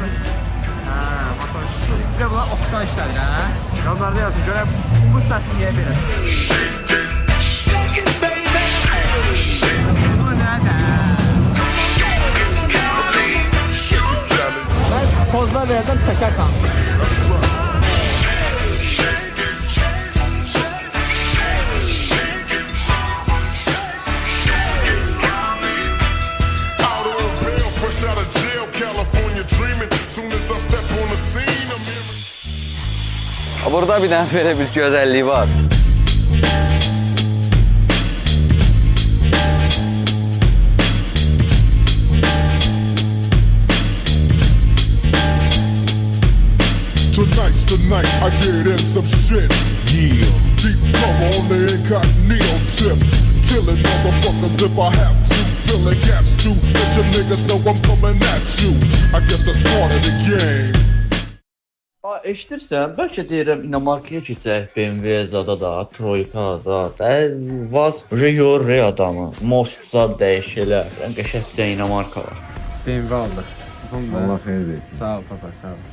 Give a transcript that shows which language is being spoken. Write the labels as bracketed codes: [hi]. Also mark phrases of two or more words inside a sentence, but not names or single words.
[az] Hə, motor şişir. Bir də bunlar oxtan işlədir, hə? Onlarda yazın, görək bu səs niyə belə çıxır? Bu nədir? Mən pozlar verdim, çəkərsən. [en] Out on bail, fresh out of jail, California dreaming. Soon as I step on the scene, I'm hearing. [az] Burada bir dənə belə bir gözəlliyi var. [en] Tonight's the night I get in some shit. Yeah. Deep cover on the incognito tip. Killing motherfuckers if I have to. Filling gaps too. Let your niggas know I'm coming at you. I guess that's part of the game. [az] Eşidirsən, bəlkə deyirəm İnamarkaya keçək, BMW zada da, Troyka zad, Vaz yorur adamı, Most zad dəyişilər, qəşəng bir də İnamarka var. BMW aldıq. Allah xeyir versin. Sağ ol papa, sağ ol.